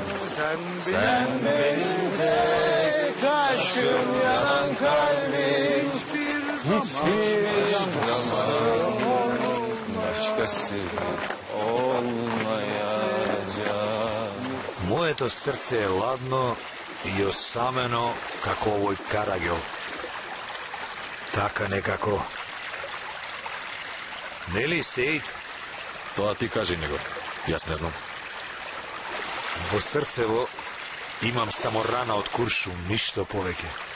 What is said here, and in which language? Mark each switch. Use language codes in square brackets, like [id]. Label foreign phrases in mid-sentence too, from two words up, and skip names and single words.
[tr] Sen benim tek aşkım, yanan kalbim. Hiçbir zaman başkası olmayacak. [mk] Моето срце е ладно и осамено како овој карагел. Така некако. Нели, Сейд? Тоа ти кажи него. Јас не знам. Во срцево имам само рана од куршум, ништо повеќе.